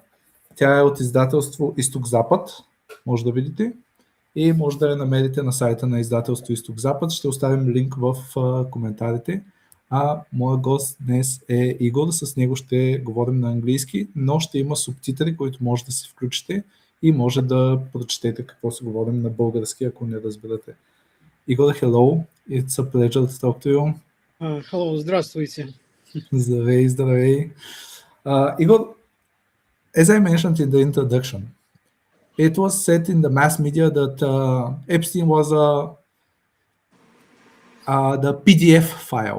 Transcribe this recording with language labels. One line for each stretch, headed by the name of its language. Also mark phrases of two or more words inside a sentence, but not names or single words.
Bulgarian: Тя е от издателство Изток-Запад, може да видите, и може да я намерите на сайта на издателство Изток-Запад. Ще оставим линк в коментарите. Моят гост днес е Игор, с него ще говорим на английски, но ще има субтитри, които може да си включите и може да прочетете какво се говорим на български, ако не разберете.
English: Igor, hello. It's a pleasure to talk to you. Hello, здравствуйте.
Bulgarian: Здравей.
English: Igor, as I mentioned in the introduction, it was said in the mass media that Epstein was the PDF file.